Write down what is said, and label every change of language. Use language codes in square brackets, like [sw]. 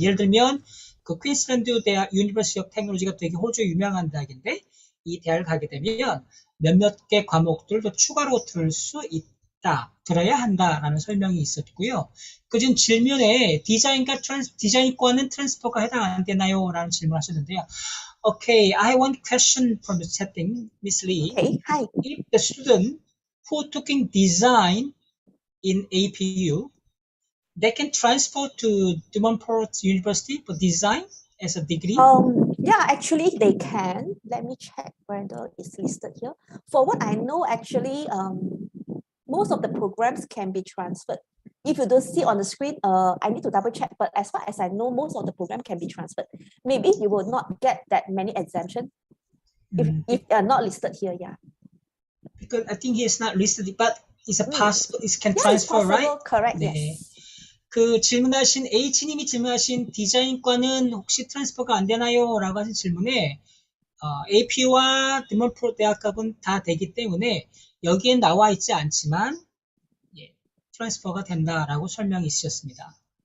[ko] 예를 들면 그 퀸슬랜드 대학 유니버시티 오브 테크놀로지가 되게 호주에 유명한 대학인데 이 대학을 가게 되면 몇몇 개 과목들도 추가로 들을 수 있다, 들어야 한다라는 설명이 있었고요. 그중 질문에 디자인과는 트랜스퍼가 해당 안 되나요? 라는 질문하셨는데요. [en] Okay, I have one question from the chatting, Miss Lee. Okay, hi. If the student who took in design in APU, they can transfer to Montfort University for design as a degree? Yeah, actually they can. Let me check whether it's listed here. For what I know, actually, most of the programs can be transferred. If you don't see on the screen, I need to double check. But as far as I know, most of the program can be transferred. Maybe you will not get that many exemptions if they are not listed here. Yeah. Because I think he is not listed, but it's a possible. It can Yeah, transfer, it's possible. right? Correct. [ko] 네. [en] Yes. [ko] 그 질문하신 H님이 질문하신 디자인과는 혹시 트랜스퍼가 안 되나요? 라고 하신 질문에 APU와 드몬프로 대학학은 다 되기 때문에 여기엔 나와 있지 않지만 예, 트랜스퍼가 된다라고 설명이 있으셨습니다.